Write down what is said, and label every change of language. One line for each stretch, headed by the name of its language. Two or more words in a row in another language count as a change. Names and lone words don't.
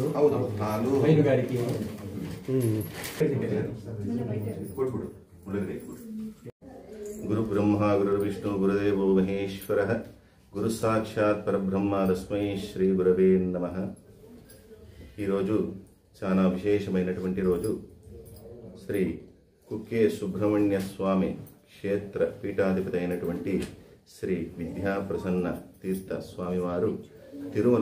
Kannada: ಹಾಲು ಹೈನುಗಾರಿಕೆ
Sanskrit: ಗುರು ಬ್ರಹ್ಮ ಗುರು ವಿಷ್ಣು ಗುರುದೇವೋ ಮಹೇಶ್ವರ గురు సాక్షాత్ పరబ్రహ్మ తస్మై శ్రీ గురవే నమః.
Telugu: ఈరోజు చాలా విశేషమైనటువంటి రోజు. శ్రీ కుక్కే సుబ్రహ్మణ్య స్వామి క్షేత్ర పీఠాధిపతి అయినటువంటి శ్రీ విద్యా ప్రసన్న తీర్థ స్వామివారు తిరుమల